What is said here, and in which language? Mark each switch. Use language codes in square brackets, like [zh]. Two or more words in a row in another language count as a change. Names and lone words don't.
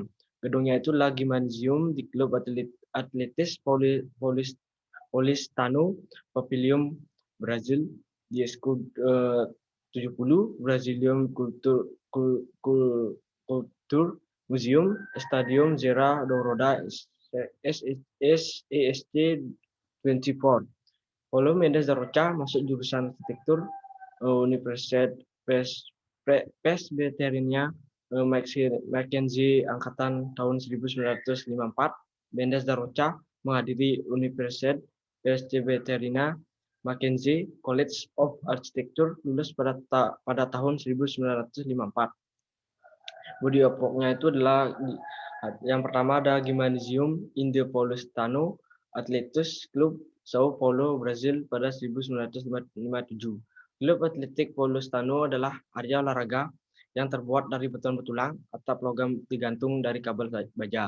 [id] Gedungnya itu adalah Gymnasium di Klub Atletis Paulistano, Pavilion Brazil, di Escudo 70, Brazilium Culture Museum, Stadium Zera Dourada, SEST 24. Paulo Mendes da Rocha masuk jurusan arsitektur Universidad Presbyteriana Mackenzie angkatan tahun 1954. Mendes da Rocha menghadiri Universidad Presbyteriana Mackenzie College of Architecture, lulus pada tahun 1954. [en] Body of work- [id] nya itu adalah yang pertama ada Gymnasium Inde Paulistano Atletis Club Sao Paulo, Brazil pada 1957. Klub Atletik Paulistano adalah area olahraga yang terbuat dari beton betulang, atap logam digantung dari kabel baja.